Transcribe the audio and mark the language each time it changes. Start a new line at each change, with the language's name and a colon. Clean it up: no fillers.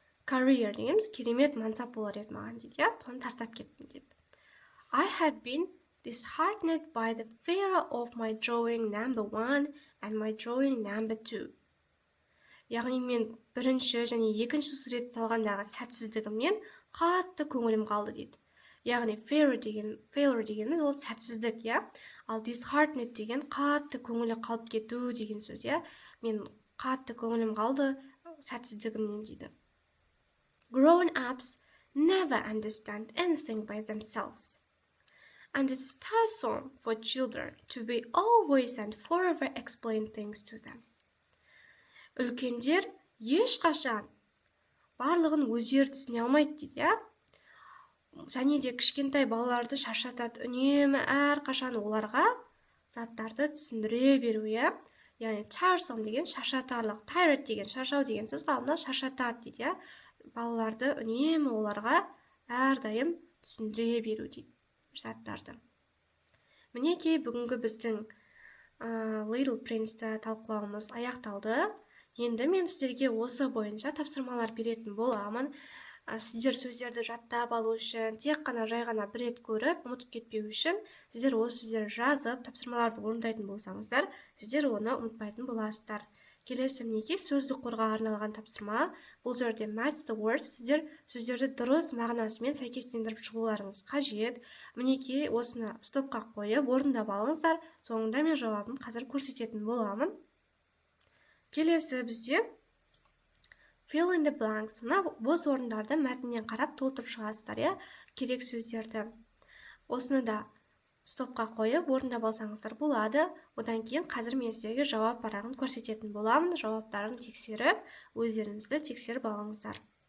Kazakh: Career дегеніміз керемет мансап болар еді маған дейді, я? Соны тастап кеттім дейді.
English: I had been disheartened by the failure of my drawing number 1 and my drawing number 2.
Kazakh: Яғни мен бірінші және екінші сурет салғандағы сәтсіздігімнен қатты көңілім қалды дейді. Яғни failure дегеніміз ол сәтсіздік, я? Ал disheartened деген қатты көңілі қалып кету деген сөз, я? Мен қатты көңілім қалды сәтсіздігімнен дейді.
English: Grown-ups never understand anything by themselves. And it's tiresome for children to be always and forever explain things to them.
Kazakh: Үлкендер ешқашан барлығын өздері түсіне алмайды дейді, я? Және де кішкентай балаларды шаршатады, үнемі әрқашан оларға заттарды түсіндіре беру, я? Яғни tiresome деген шаршатарлық, tired деген шаршау деген сөз қалында шаршатады дейді, я? Балаларды үнемі оларға әрдайым түсіндіре беру дейді заттарды. Мінекей бүгінгі біздің Little Prince'ті талқылауымыз аяқталды. Енді мен сіздерге осы бойынша тапсырмалар беретін боламын. Сіздер сөздерді жаттап алу үшін, тек қана жай ғана бір рет көріп, ұмытып кетпеу үшін, сіздер осы сөздерді жазып, тапсырмаларды орындайтын болсаңыздар, сіздер оны ұмытпайтын боласыздар. Келесі мінекей сөздік қорға арналған тапсырма. Бұл жерде
English: match the words,
Kazakh: сіздер сөздерді дұрыс мағынасымен сәйкестендіріп шығуларыңыз қажет. Мінекей осыны стопқа қойып, орындап алыңыздар. Соңында мен жауабын қазір көрсететін боламын. Келесі бізде
English: fill in the blanks.
Kazakh: Мына бос орындарды мәтіннен қарап толтырып шығасыздар, я? Керек сөздерді. Осыны да стопқа қойып, орындап алсаңыздар болады. Одан кейін қазір мен сіздерге жауап парағын көрсететін боламын. Жауаптарын тексеріп, өздеріңізді тексеріп алыңыздар.